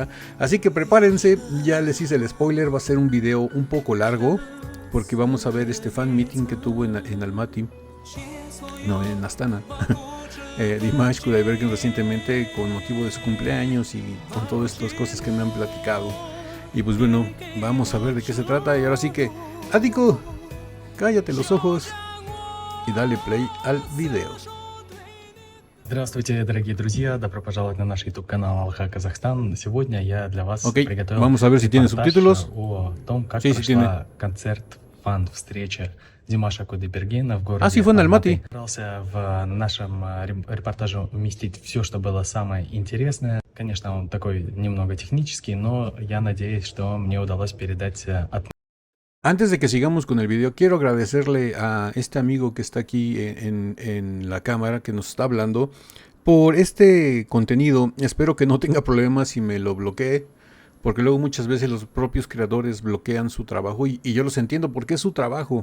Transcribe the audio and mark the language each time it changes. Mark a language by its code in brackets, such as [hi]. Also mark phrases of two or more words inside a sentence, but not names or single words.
[es] Así que prepárense, ya les hice el spoiler, va a ser un video un poco largo, porque vamos a ver este [en] fan meeting [es] que tuvo en Almaty, no, en Astana. Dimash Kudaibergen recientemente, con motivo de su cumpleaños y con todas estas cosas que me han platicado. Y pues bueno, vamos a ver de qué se trata. Y ahora sí que, Ático, cállate los ojos y dale play al video. [ru] Здравствуйте, дорогие друзья! Добро пожаловать на наш YouTube-канал Алха Казахстан. Сегодня я для вас приготовил [es] vamos a ver si tiene [ru] репортаж [es] subtítulos. [ru] о том, как [es] Sí, [ru] прошла концерт, фан-встреча Димаша Кудайбергена в городе [es] sí, fue en Almaty. [ru] Старался в нашем репортаже уместить все, что было самое интересное. Конечно, он такой немного технический, но я надеюсь, что мне удалось передать атмосферу. [es] Antes de que sigamos con el video, quiero agradecerle a este amigo que está aquí en la cámara, que nos está hablando, por este contenido. Espero que no tenga problemas si me lo bloquee, porque luego muchas veces los propios creadores bloquean su trabajo y yo los entiendo porque es su trabajo.